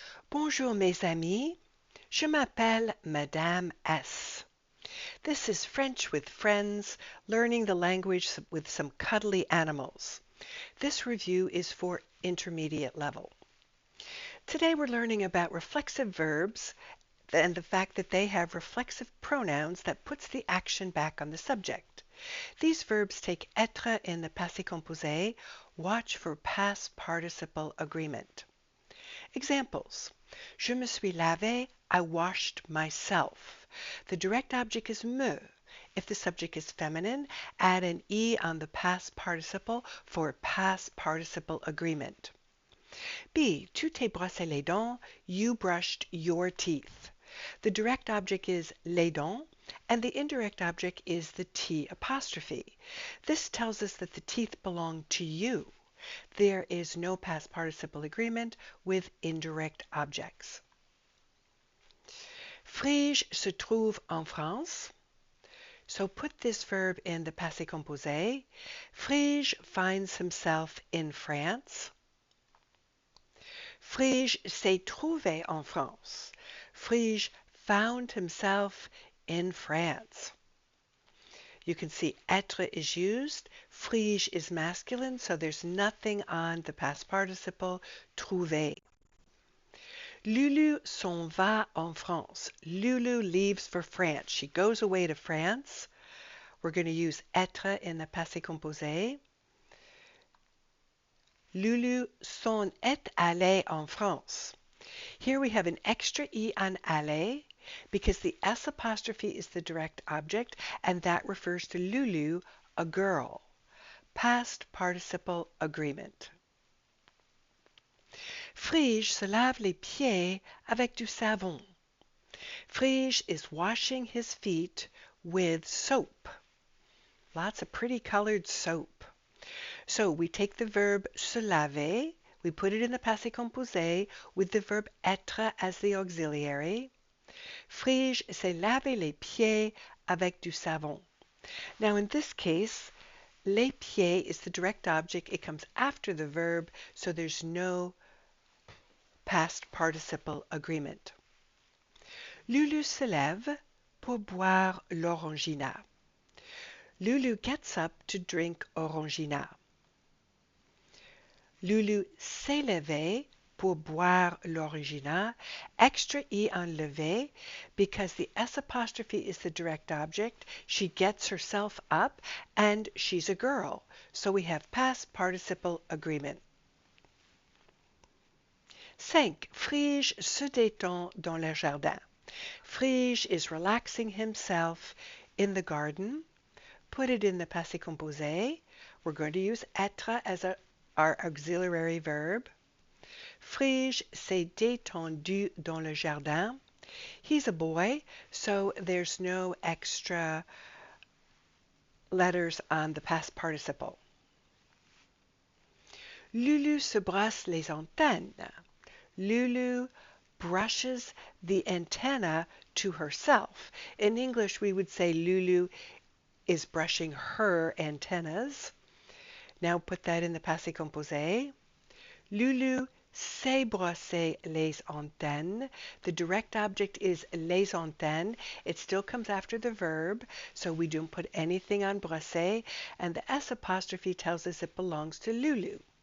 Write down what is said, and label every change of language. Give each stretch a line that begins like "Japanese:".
French: Bonjour mes amis, je m'appelle Madame S.
English: This is French with friends, learning the language with some cuddly animals. This review is for intermediate level. Today we're learning about reflexive verbs and the fact that they have reflexive pronouns that puts the action back on the subject. These verbs take être in the passé composé. Watch for past participle agreement. Examples.
French: Je me suis lavé,
English: I washed myself. The direct object is me. If the subject is feminine, add an E on the past participle for past participle agreement. B.
French: Tu t'es brossé les dents,
English: you brushed your teeth. The direct object is les dents, and the indirect object is the T apostrophe. This tells us that the teeth belong to you. There is no past participle agreement with indirect objects.
French: Phryge se trouve en France.
English: So put this verb in the passé composé. Phryge finds himself in France.
French: Phryge s'est trouvé en France.
English: Phryge found himself in France. You can see être is used. Phryge is masculine, so there's nothing on the past participle trouver.
French: Lulu s'en va en France.
English: Lulu leaves for France. She goes away to France. We're going to use être in the passé composé.
French: Lulu s'en est allée en France.
English: Here we have an extra E on allée because the S apostrophe is the direct object, and that refers to Lulu, a girl. Past participle agreement.
French: Phryge se lave les pieds avec du savon.
English: Phryge is washing his feet with soap. Lots of pretty colored soap. So we take the verb se laver, we put it in the passé composé with the verb être as the auxiliary.
French: Phryge s'est lavé les pieds avec du savon.
English: Now in this case, les pieds is the direct object. It comes after the verb, so there's no past participle agreement. Lulu se lève pour boire l'orangina. Lulu gets up to drink orangina.
French: Lulu s'est levée pour boire l'orangina.
English: Extra E on levé because the S apostrophe is the direct object. She gets herself up and she's a girl. So we have past participle agreement. 5.
French: Phryge se détend dans le jardin.
English: Phryge is relaxing himself in the garden. Put it in the passé composé. We're going to use être as our auxiliary verb.
French: Phryge s'est détendu dans le jardin.
English: He's a boy, so there's no extra letters on the past participle.
French: Lulu se brosse les antennes.
English: Lulu brushes the antenna to herself. In English, we would say Lulu is brushing her antennas. Now put that in the passé composé. Lulu s'est brossé les antennes. The direct object is les antennes. It still comes after the verb, so we don't put anything on brossé, and the S apostrophe tells us it belongs to Lulu.